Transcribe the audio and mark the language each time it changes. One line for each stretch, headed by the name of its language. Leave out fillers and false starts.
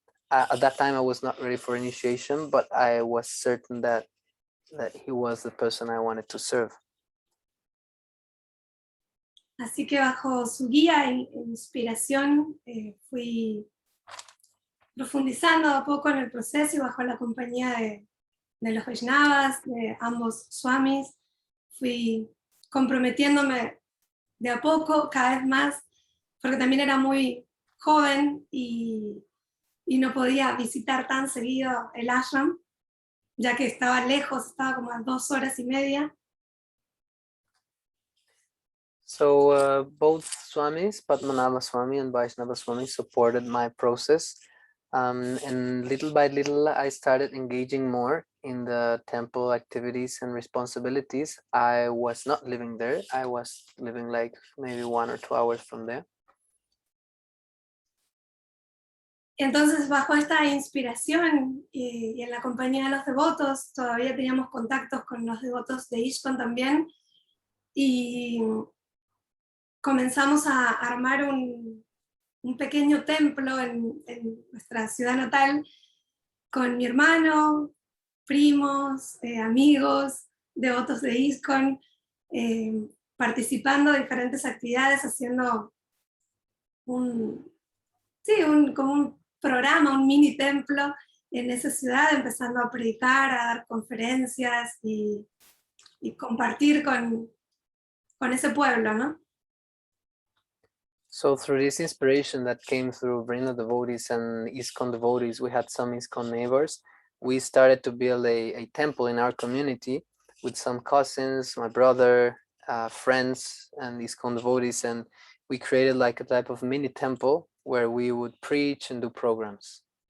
English: At that time, I was not ready for initiation, but I was certain that he was the person I wanted to serve.
Spanish: Así que bajo su guía e inspiración fui profundizando a poco en el proceso y bajo la compañía de los Vaishnavas, de ambos swamis, fui comprometiéndome de a poco, cada vez más, porque también era muy joven y no podía visitar tan seguido el ashram, ya que estaba lejos, estaba como a 2 horas y media.
English: So both Swamis, Padmanabha Swami and Vaishnava Swami, supported my process. And little by little, I started engaging more in the temple activities and responsibilities. I was not living there. I was living like maybe 1 or 2 hours from there.
Spanish: Entonces, bajo esta inspiración y en la compañía de los devotos, todavía teníamos contactos con los devotos de ISKCON también, y comenzamos a armar un pequeño templo en nuestra ciudad natal, con mi hermano, primos, amigos, devotos de ISKCON, participando de diferentes actividades, haciendo como un programa, un mini templo en esa ciudad, empezando a predicar, a dar conferencias y compartir con ese pueblo, ¿no?
English: So through this inspiration that came through Vrinda devotees and ISKCON devotees, we had some ISKCON neighbors. We started to build a temple in our community with some cousins, my brother, friends, and ISKCON devotees, and we created like a type of mini temple where we would preach and do programs.